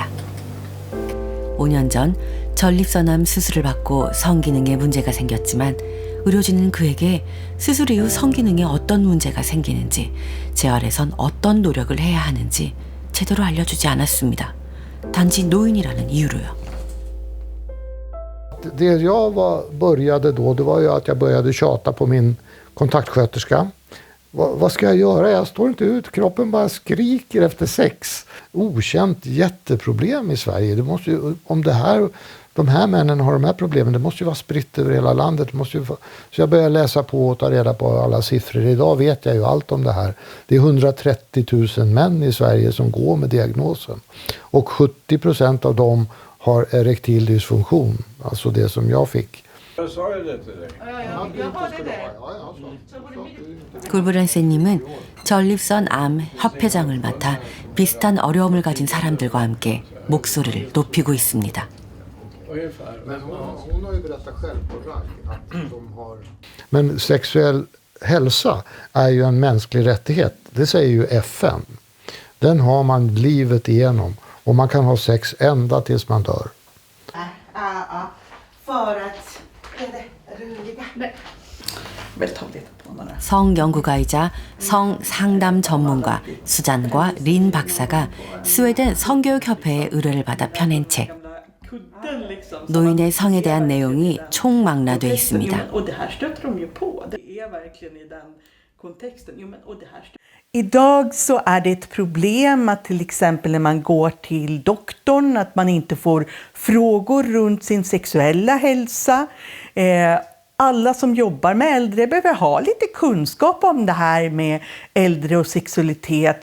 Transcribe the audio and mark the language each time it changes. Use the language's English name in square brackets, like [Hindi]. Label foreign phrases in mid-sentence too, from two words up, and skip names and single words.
[Korean] 5년 전 전립선암 수술을 받고 성기능에 문제가 생겼지만 의료진은 그에게 수술 이후 성기능에 어떤 문제가 생기는지, 재활에선 어떤 노력을 해야 하는지 제대로 알려주지 않았습니다. 단지 노인이라는 이유로요. [Swedish] Det jag började då, det var ju att jag började tjata på min kontaktsköterska. Vad ska jag göra? Jag står inte ut. Kroppen bara skriker efter sex. Okänt jätteproblem i Sverige. Det måste ju, om de här männen har de här problemen, det måste ju vara spritt över hela landet. Så jag började läsa på och ta reda på alla siffror. Idag vet jag ju allt om det här. Det är 130 000 män i Sverige som går med diagnosen. Och 70% av dem har erektil dysfunktion. Alltså det som jag fick. Jag sa ju det till dig. Jag hörde det. [Korean] 굴브란세님은 전립선 암 협회장을 맡아 비슷한 어려움을 가진 사람들과 함께 목소리를 높이고 있습니다. [Swedish] Men sexuell hälsa är ju en mänsklig rättighet. Det säger ju FN. Den har man livet igenom. Och man kan ha sex ända tills man dör. För att det roliga. [Korean] 성 연구가이자 성 상담 전문가 수잔과 린 박사가 스웨덴 성교육협회의 의뢰를 받아 펴낸 책. 노인의 성에 대한 내용이 총망라돼 있습니다. [Swedish] Idag så är det ett problem att till exempel när man går till doktorn att man inte får frågor runt sin sexuella hälsa. Alla som jobbar med äldre behöver ha lite kunskap om det här med äldre och sexualitet.